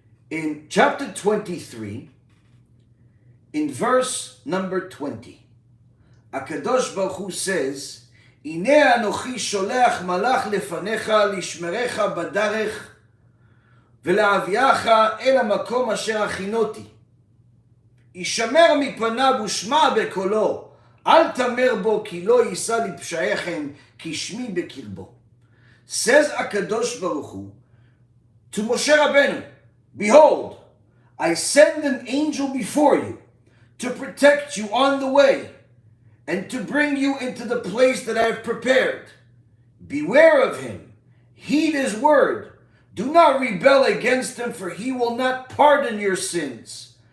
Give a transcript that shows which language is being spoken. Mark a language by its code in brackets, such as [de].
[en] In chapter 23, in verse number 20, HaKadosh Baruch Hu says, [he] Ineh anochi sholech malach lefanecha lishmerecha badarech ולהביאך אל המקום אשר הכינותי. ישמר מפניו ושמע בקולו, אל תמר בו כי לא יישא לפשעיכם, כי שמי בקרבו. [en] Says HaKadosh Baruch Hu to Moshe Rabbeinu, Behold, I send an angel before you to protect you on the way and to bring you into the place that I have prepared. Beware of him, heed his word. Do not rebel against him, for he will not pardon your sins.